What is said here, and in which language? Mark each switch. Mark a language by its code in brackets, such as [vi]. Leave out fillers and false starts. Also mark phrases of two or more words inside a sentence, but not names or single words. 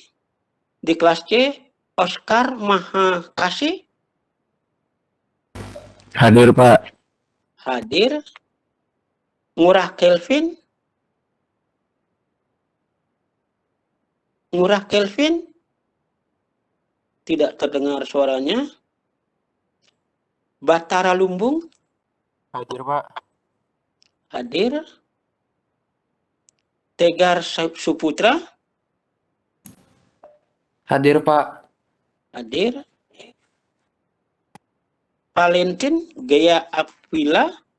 [id] Di kelas C, Oscar Mahakasih. Hadir, Pak. Hadir. Ngurah Kelvin. Ngurah Kelvin. Tidak terdengar suaranya. Batara Lumbung. Hadir, Pak. Hadir. Tegar Suputra. Hadir, Pak. Hadir. Valentin Gaya Apila.